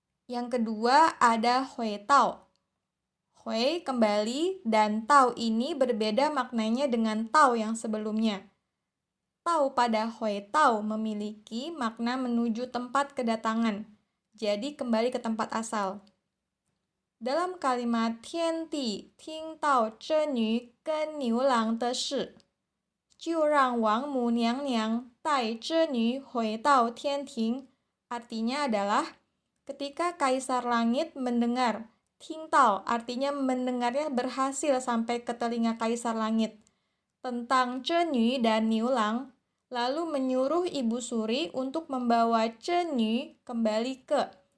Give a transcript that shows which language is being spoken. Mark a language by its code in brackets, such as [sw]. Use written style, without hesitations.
[id] Yang kedua ada hui tao. Hui kembali dan tao ini berbeda maknanya dengan tao yang sebelumnya. Tao pada hui tao memiliki makna menuju tempat kedatangan. Jadi kembali ke tempat asal. Dalam kalimat [zh] 天帝听到织女跟牛郎的事，就让王母娘娘带织女回到天庭. [id] Artinya adalah ketika Kaisar Langit mendengar, 听到 artinya mendengarnya berhasil sampai ke telinga Kaisar Langit tentang Zhenyu dan Niulang, lalu menyuruh Ibu Suri untuk membawa Zhenyu kembali ke.